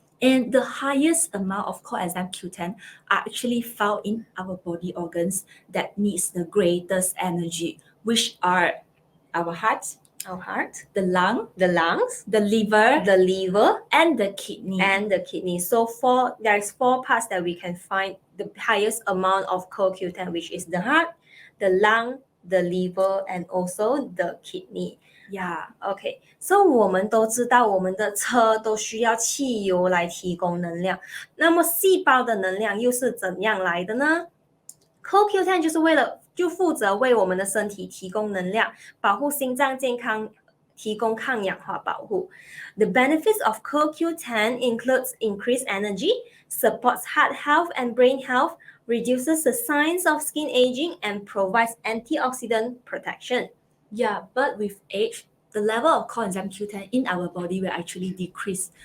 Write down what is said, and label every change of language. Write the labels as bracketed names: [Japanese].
[English] And the highest amount of coenzyme Q10 are actually found in our body organs that needs the greatest energy, which are our heart, the lungs, the liver, and the kidney. So there's 4 parts that we can find the highest amount of CoQ10, which is the heart, the lung, the liver, and also the kidney. Yeah. Okay. [Chinese] So 我们都知道我们的车都需要汽油来提供能量。那么细胞的能量又是怎样来的呢？CoQ10 就负责为我们的身体提供能量，保护心脏健康，提供抗氧化保护。 [English] The benefits of CoQ10 includes increased energy, supports heart health and brain health, reduces the signs of skin aging, and provides antioxidant protection. Yeah, but with age, the level of coenzyme Q10 in our body will actually decrease.